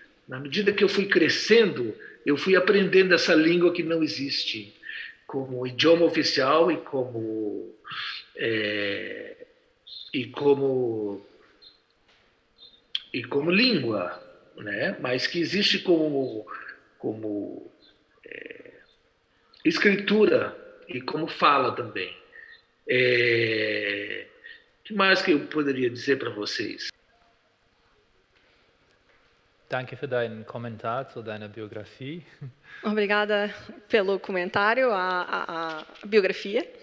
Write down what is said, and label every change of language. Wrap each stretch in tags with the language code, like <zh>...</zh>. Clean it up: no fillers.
<pt>Na medida que eu fui crescendo, eu fui aprendendo essa língua que não existe, como idioma oficial e como língua, né? Mas que existe como escritura e como fala também. O que mais que eu poderia dizer para vocês?</pt> <de>Danke für deinen Kommentar zu deiner Biografie.</de> <pt>Obrigada pelo comentário, a biografia.</pt>